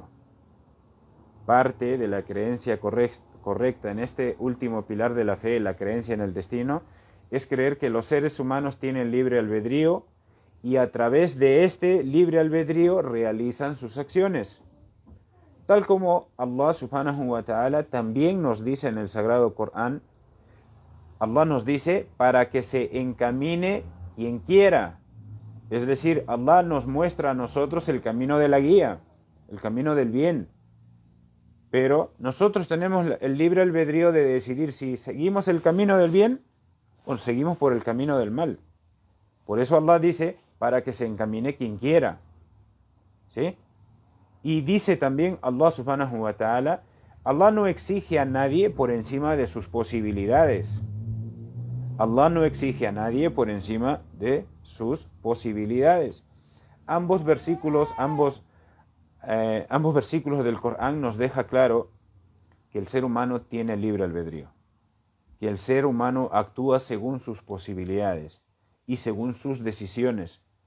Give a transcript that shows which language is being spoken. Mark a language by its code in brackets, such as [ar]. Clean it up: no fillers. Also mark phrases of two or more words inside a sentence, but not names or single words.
[es] Parte de la creencia correcta en este último pilar de la fe, la creencia en el destino, es creer que los seres humanos tienen libre albedrío y a través de este libre albedrío realizan sus acciones. Tal como Allah [ar] سبحانه وتعالى [es] también nos dice en el Sagrado Corán, Allah nos dice: para que se encamine quien quiera. Es decir, Allah nos muestra a nosotros el camino de la guía, el camino del bien. Pero nosotros tenemos el libre albedrío de decidir si seguimos el camino del bien o seguimos por el camino del mal. Por eso Allah dice: para que se encamine quien quiera. ¿Sí? Y dice también Allah [ar] سبحانه وتعالى: [es] Allah no exige a nadie por encima de sus posibilidades. Allah no exige a nadie por encima de sus posibilidades. Ambos versículos del Corán nos deja claro que el ser humano tiene libre albedrío, que el ser humano actúa según sus posibilidades y según sus decisiones.